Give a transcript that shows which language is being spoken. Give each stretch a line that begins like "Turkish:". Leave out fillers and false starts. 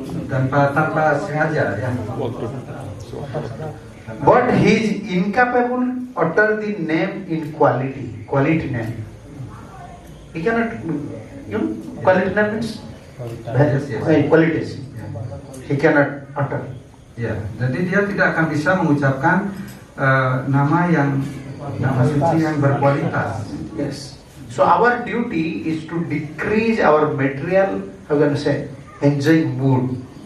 Indonesian: tanpa sengaja ya.
English: But he is incapable utter the name in quality name. He cannot, quality name means qualities. He cannot utter.
Indonesian: Ya, jadi dia tidak akan bisa mengucapkan nama suci yang berkualitas.
English: Yes. So our duty is to decrease our material, how can I say, enjoying mood,